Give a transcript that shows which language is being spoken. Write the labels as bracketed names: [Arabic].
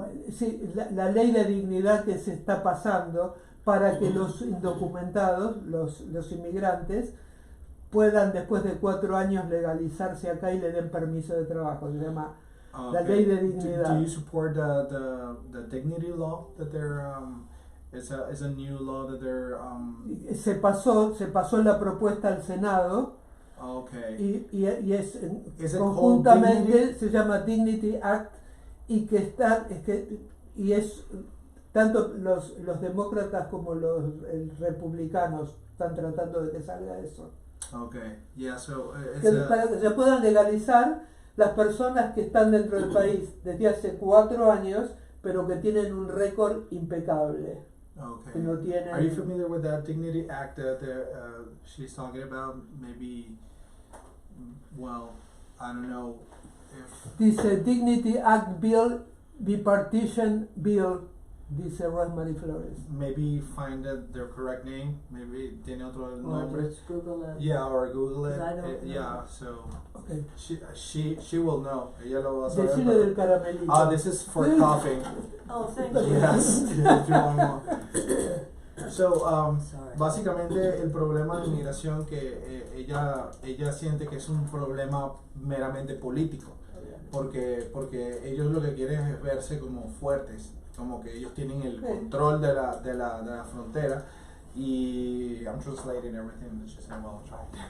[Spanish] Sí, la ley de dignidad que se está pasando para que los indocumentados, los inmigrantes, puedan después de 4 años legalizarse acá y le den permiso de trabajo. Se llama la ley de dignidad. [English] Do you support the dignity law that they're it's a new law that they're [Spanish] se pasó la propuesta al Senado. [English] Okay. [Spanish] y es [English] Is it [Spanish] conjuntamente [English] called Dignity? [Spanish] se llama Dignity Act y que está y es tanto los demócratas como los republicanos están tratando de que salga eso. [English] Okay. Yeah. So [Spanish] Para que se puedan legalizar las personas que están dentro del país desde hace 4 años, pero que tienen un récord impecable. [English] Okay. [Spanish] Que no tienen... [English] Are you familiar with that Dignity Act that she's talking about? Maybe, well, I don't know if... [Spanish] Dice Dignity Act Bill, Bipartisan Bill, dice Rosemary Flores. [English] Maybe find their correct name. Maybe [Spanish] tiene otro nombre. [English] Just Google it. Yeah, or Google it. 'Cause I don't know. Yeah, so Okay. she will know. [Spanish] Ella lo va a saber. Decile del caramelito. [English] Ah, this is for coughing. Oh, thank you. Yes. If you want more. So, Sorry. [Spanish] básicamente el problema de inmigración que ella siente que es un problema meramente político, porque ellos lo que quieren es verse como fuertes, como que ellos tienen el control de la frontera. [English] Y I'm translating everything that she said while I'm trying.